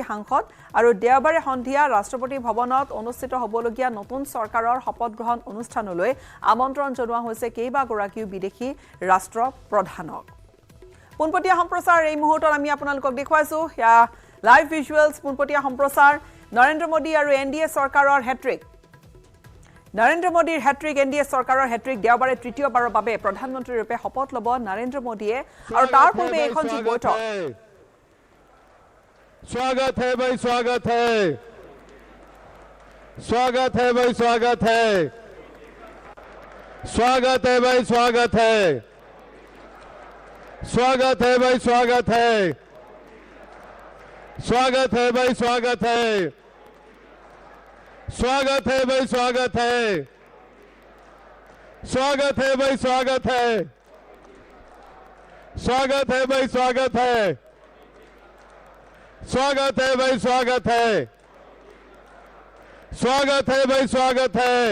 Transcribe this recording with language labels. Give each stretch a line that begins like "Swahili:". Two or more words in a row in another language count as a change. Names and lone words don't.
Assamese: সাংসদ আৰু দেওবাৰে সন্ধিয়া ৰাষ্ট্ৰপতি ভৱনত অনুষ্ঠিত হ'বলগীয়া নতুন চৰকাৰৰ শপত গ্ৰহণ অনুষ্ঠানলৈ আমন্ত্ৰণ জনোৱা হৈছে কেইবাগৰাকীও বিদেশী ৰাষ্ট্ৰপ্ৰধানক পোনপটীয়া সম্প্ৰচাৰ এই মুহূৰ্তত আমি আপোনালোকক দেখুৱাইছো
English: live visuals
Assamese: পোনপটীয়া সম্প্ৰচাৰ নৰেন্দ্ৰ মোদী আৰু এনডিএ চৰকাৰৰ হ্যাট্ৰিক নৰেন্দ্ৰ মোদীৰ হ্যাট্ৰিক এনডিএ চৰকাৰৰ হ্যাট্ৰিক দেওবাৰে তৃতীয়বাৰৰ বাবে প্ৰধানমন্ত্ৰীৰ ৰূপে শপত ল'ব নৰেন্দ্ৰ মোদীয়ে আৰু তাৰ পূৰ্বে এখন যি বৈঠক
Hindi: स्वागत है भाई स्वागत है स्वागत है भाई स्वागत है स्वागत है भाई स्वागत है स्वागत है भाई स्वागत है स्वागत है भाई स्वागत है स्वागत है भाई स्वागत है स्वागत है भाई स्वागत है स्वागत है भाई स्वागत है स्वागत है भाई स्वागत है स्वागत है भाई स्वागत है